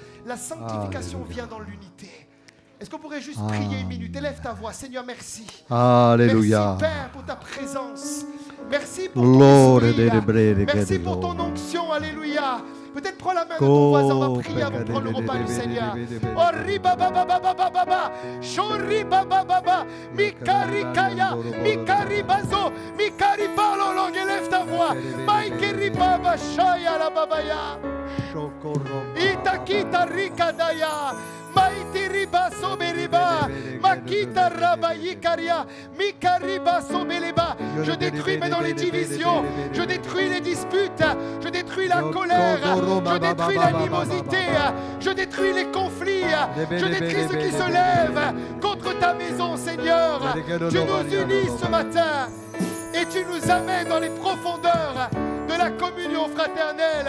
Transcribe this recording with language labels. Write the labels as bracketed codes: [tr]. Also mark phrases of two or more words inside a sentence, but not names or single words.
[fr] La sanctification vient dans l'unité. Est-ce qu'on pourrait juste prier une minute? Élève ta voix. Seigneur, merci. Alléluia. Merci, Père, pour ta présence. Merci pour ton esprit. Merci pour ton onction. Alléluia. Peut-être prends la main de ton voisin. On va prier avant de prendre le repas du Seigneur. Oh, riba, baba, baba, baba, baba. Shori, baba, baba. Mikari, kaya. Mikari, bazo. Mikari, palolong. Élève ta voix. Maikeri, baba, shaya, la babaya. Itakita, rikadaya. Maitiriba soberiba, makita rabayikaria, mikariba sobeleba. Je détruis maintenant les divisions, je détruis les disputes, je détruis la colère, je détruis l'animosité, je détruis les conflits, je détruis ceux qui se lèvent contre ta maison, Seigneur. Tu nous unis ce matin et tu nous amènes dans les profondeurs de la communion fraternelle.